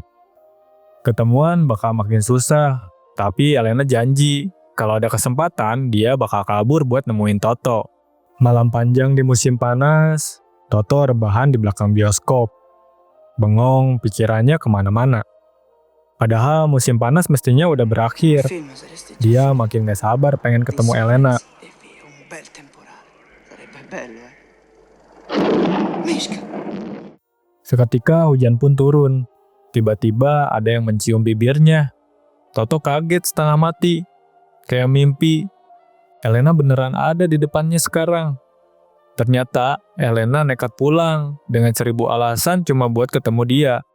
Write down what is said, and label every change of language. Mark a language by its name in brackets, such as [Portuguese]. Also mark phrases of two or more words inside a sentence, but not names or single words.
[Indonesian] Ketemuan bakal makin susah, tapi Elena janji kalau ada kesempatan dia bakal kabur buat nemuin Toto. Malam panjang di musim panas, Toto rebahan di belakang bioskop. Bengong, pikirannya kemana-mana. Padahal musim panas mestinya udah berakhir. Film saresti Dia makin gak sabar pengen ketemu Elena. [Italian] E via un bel temporale. Sarebbe bello, Mischka. [Indonesian] Seketika hujan pun turun. Tiba-tiba ada yang mencium bibirnya. Toto kaget setengah mati. Kayak mimpi. Elena beneran ada di depannya sekarang. Ternyata Elena nekat pulang dengan 1000 alasan cuma buat ketemu dia.